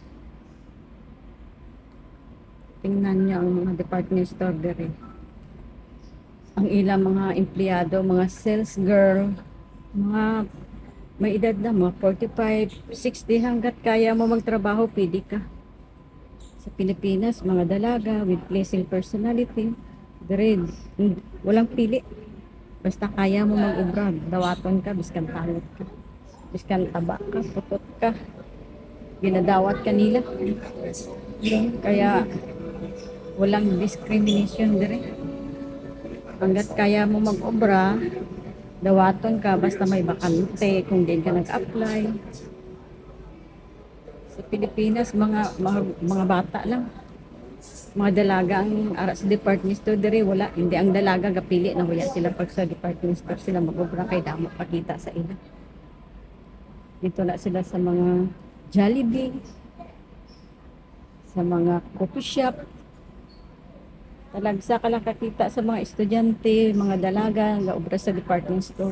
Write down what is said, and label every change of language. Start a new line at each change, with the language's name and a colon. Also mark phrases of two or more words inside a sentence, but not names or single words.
Filipino: Tingnan niyo ang mga
English: department store
Filipino: dere. Ang ilang mga empleyado, mga
English: sales girl,
Filipino: mga may edad na, mga 45, 60, hanggat kaya mo magtrabaho, pwede ka. Sa Pilipinas, mga dalaga
English: with pleasing personality,
Filipino: dire, walang pili.
Hiligaynon: Basta kaya mo mag-ubra, dawaton ka, biskan tangot ka, biskan taba ka, putot ka, ginadawat ka nila.
Filipino: Kaya walang discrimination dire.
Hiligaynon: Hanggat kaya mo mag-ubra, dawaton ka, basta may bakante, kung din ka nag-apply.
Filipino: Sa Pilipinas, mga bata lang.
Hiligaynon: Mga dalaga ang ara sa
English: department store
Hiligaynon: diri, wala. Hindi ang dalaga gapili na wala sila pag sa
English: department store
Hiligaynon: sila mag-ubra kay damo pakita sa ila.
Filipino: Dito na sila sa mga Jollibee, sa mga
English: coffee shop.
Hiligaynon: Talagsa ka lang kakita sa mga estudyante, mga dalaga nga obra sa
English: department store.